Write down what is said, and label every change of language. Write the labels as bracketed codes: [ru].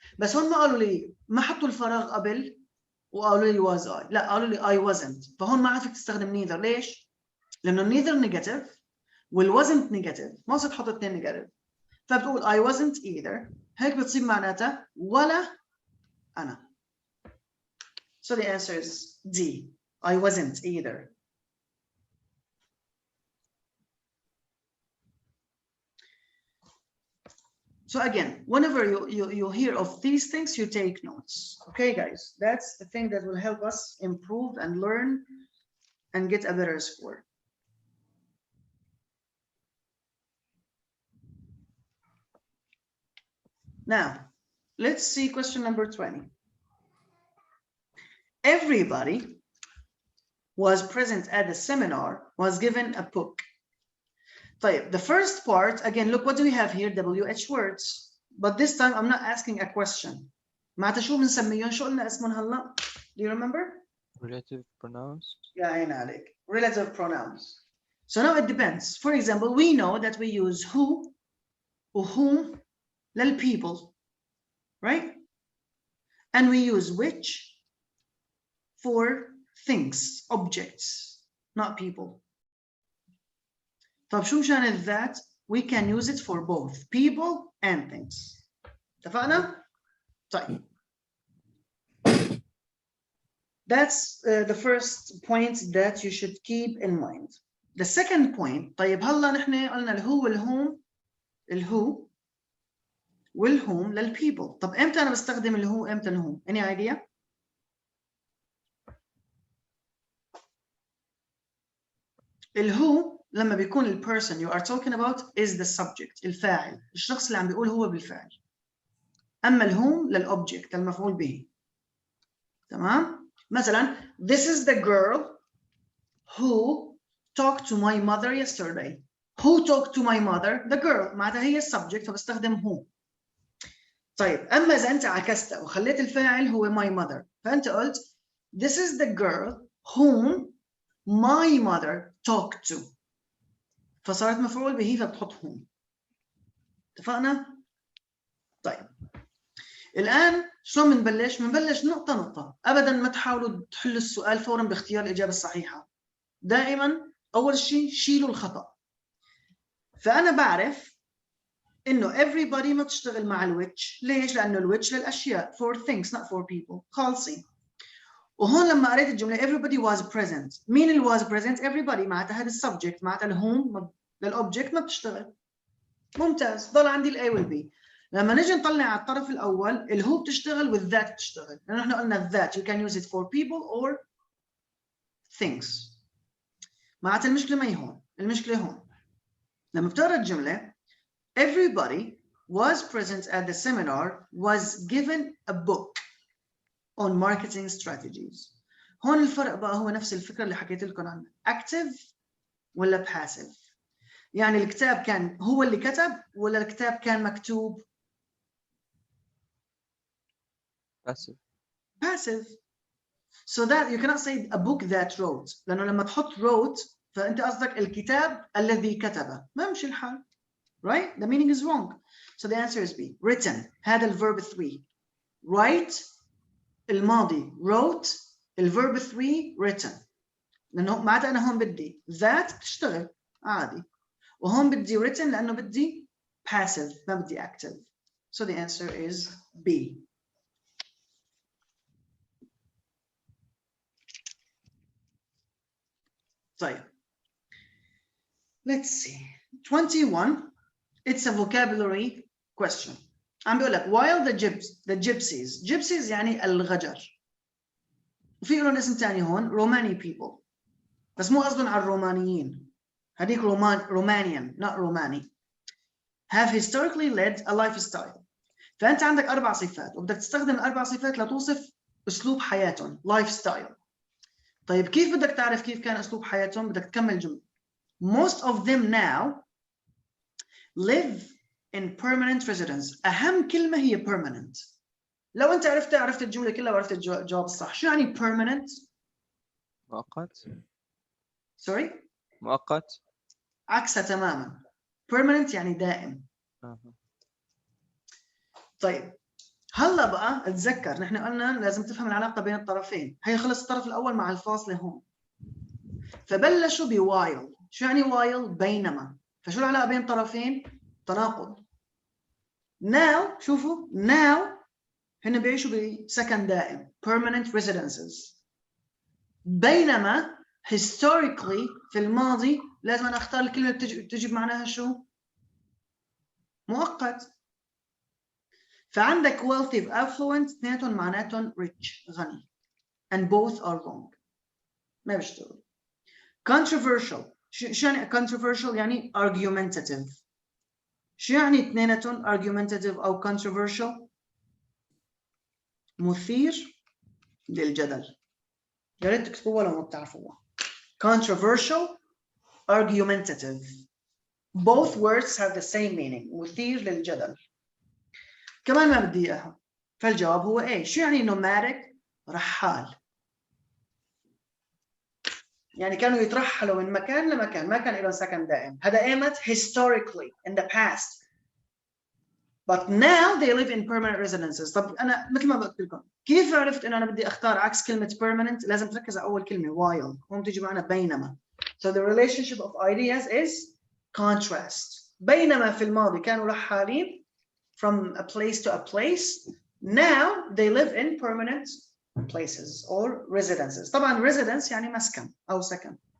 [ar] بس هون ما قالوا لي، ما حطوا الفراغ قبل وقالوا لي [en] was I. [ar] لا، قالوا لي [en] I wasn't. [ar] فهون ما عرفت تستخدم neither. ليش؟ لأنه neither negative وال wasn't negative. ما صرت تحط اثنين negative. فبتقول [en] I wasn't either. [ar] هيك بتصير معناتها ولا أنا. [en] So the answer is D. I wasn't either. So again, whenever you hear of these things, you take notes. Okay, guys, that's the thing that will help us improve and learn and get a better score. Now, let's see question number 20. Everybody was present at the seminar, was given a book. طيب, the first part, again, look, what do we have here? WH words. But this time, I'm not asking a question. [ar] معناتها شو بنسميهم؟ شو قلنا اسمهم هلا؟ [en] Do you remember? Relative pronouns. [ar] يا عين عليك. [en] Relative pronouns. So now it depends. For example, we know that we use who or whom lil people, right? And we use which for things, objects, not people. [ar] طب شو مشان that? [en] We can use it for both people and things. [ar] اتفقنا؟ طيب. [en] That's the first point that you should keep in mind. The second point, [ar] طيب هلا نحن قلنا الهو والهو والهوم للpeople. طب امتى انا بستخدم الهو امتى الهوم؟ [en] Any idea? [ar] الهو لما بيكون ال [en] person you are talking about is the subject، [ar] الفاعل، الشخص اللي عم بيقول هو بالفعل. اما الهوم للobject، المفعول به. تمام؟ مثلا [en] this is the girl who talked to my mother yesterday. Who talked to my mother? The girl. [ar] معناتها هي السبجكت فبستخدم who. طيب اما اذا انت عكستها وخليت الفاعل هو [en] my mother، [ar] فانت قلت [en] this is the girl whom my mother talked to. [ar] فصارت مفعول به فبتحط هون. اتفقنا؟ طيب الآن شلون بنبلش؟ بنبلش نقطة نقطة، أبداً ما تحاولوا تحلوا السؤال فوراً باختيار الإجابة الصحيحة. دائماً أول شيء شيلوا الخطأ. فأنا بعرف إنه everybody ما تشتغل مع الويتش، ليش؟ لأنه الويتش للأشياء [en] for things not for people، [ar] خالصين. وهون لما قريت الجملة [en] everybody was present، [ar] مين اللي was present؟ everybody معناتها هذا السبجكت، معناتها الهوم للأوبجكت ما بتشتغل. ممتاز، ضل عندي الA والB. لما نجي نطلع على الطرف الأول الهو بتشتغل والذات بتشتغل، لأنه احنا قلنا الذات [en] you can use it for people or things. [ar] معناتها المشكلة ما هي هون، المشكلة هون. لما بتقرا الجملة [en] everybody was present at the seminar was given a book on marketing strategies. [ar] هون الفرق بقى هو نفس الفكرة اللي حكيت لكم عنها، active ولا passive. يعني الكتاب كان هو اللي كتب ولا الكتاب كان مكتوب؟ [en] passive. Passive. So that you cannot say a book that wrote، [ar] لأنه لما تحط wrote فأنت قصدك الكتاب الذي كتبه، ما مشي الحال. [en] Right? The meaning is wrong. So the answer is B. Written. هذا الverb 3. Write الماضي wrote، الverb 3 written. [ar] لأنه معناتها أنا هون بدي that تشتغل عادي، وهون بدي written لأنه بدي passive ما بدي active. [en] So the answer is B. طيب. Let's see. 21. It's a vocabulary question. [ar] عم بيقول لك while the gypsies يعني الغجر. وفي لهم اسم ثاني هون Romani people. بس مو قصدهم على الرومانيين. [en] هذيك Romanian not Romani. Have historically led a lifestyle. [ar] فأنت عندك 4 صفات وبدك تستخدم ال4 صفات لتوصف أسلوب حياتهم lifestyle. طيب كيف بدك تعرف كيف كان أسلوب حياتهم؟ بدك تكمل جملة. [en] Most of them now live in permanent residence. [ar] أهم كلمة هي permanent. لو أنت عرفت الجملة كلها وعرفت الجواب الصح. شو يعني permanent؟ مؤقت. [en] Sorry؟ [ar] مؤقت. عكسها تماما. permanent يعني دائم. طيب هلا بقى اتذكر نحن قلنا لازم تفهم العلاقة بين الطرفين. هي خلص الطرف الأول مع الفاصلة هون. فبلشوا while. شو يعني while؟ بينما. فشو العلاقة بين الطرفين؟ تناقض. now شوفوا now هن بيعيشوا بسكن دائم permanent residences. بينما historically في الماضي لازم أنا أختار الكلمة اللي تجي بمعناها شو؟ مؤقت. فعندك wealthy و affluent اثنيناتهم معناتهم rich غني [en] and both are wrong [ar] ما بيشتغل. controversial شو يعني controversial؟ يعني argumentative. شو يعني اثنيناتهم argumentative أو controversial؟ مثير للجدل. يا ريت تكتبوها لو ما بتعرفوها. [en] controversial argumentative. Both words have the same meaning. [ar] مثير للجدل. كمان ما بدي اياها. فالجواب هو ايه؟ شو يعني nomadic؟ رحال. يعني كانوا يترحلوا من مكان لمكان، ما كان لهم سكن دائم. هذا ايمت [en] historically in the past. But now they live in permanent residences. [ar] طب أنا مثل ما قلت لكم كيف عرفت إنه أنا بدي أختار عكس كلمة permanent؟ لازم تركز على أول كلمة while. هون تيجي معنا بينما. [en] So the relationship of ideas is contrast. [ar] بينما في الماضي كانوا رحالين [en] from a place to a place. Now they live in permanent places or residences. [ar] طبعا residence يعني مسكن أو سكن.